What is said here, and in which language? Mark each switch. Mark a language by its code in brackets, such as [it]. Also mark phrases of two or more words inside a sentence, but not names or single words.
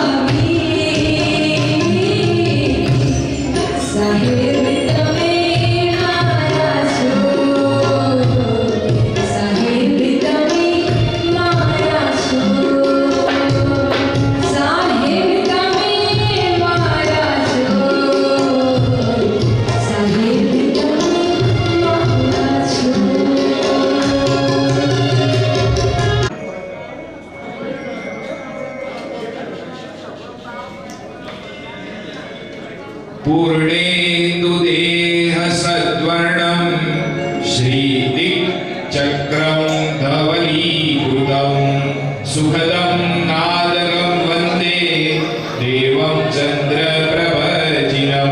[gu] મહાવીર સાહેબ, તમે મારા છો સાહેબ, તમે મારા છો સાહેબ, તમે મારા છો સાહેબ, [sa] पूर्णेन्दु देह सद्वर्णं श्रीदिक् चक्रं धवलीकृतं सुखदं नादकं वन्दे देवं चन्द्रप्रभजिनम्।